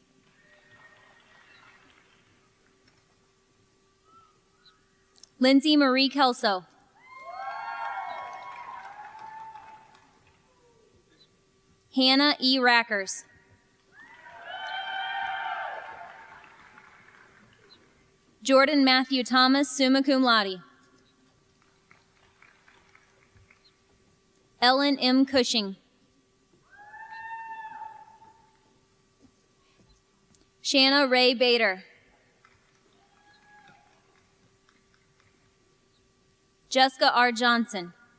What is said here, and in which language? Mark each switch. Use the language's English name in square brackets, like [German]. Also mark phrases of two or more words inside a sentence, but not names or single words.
[English] Lindsay Marie Kelso. Hannah E. Rackers. Jordan Matthew Thomas, [Latin] summa cum laude. [English] Ellen M. Cushing. Shanna Ray Bader. Jessica R. Johnson.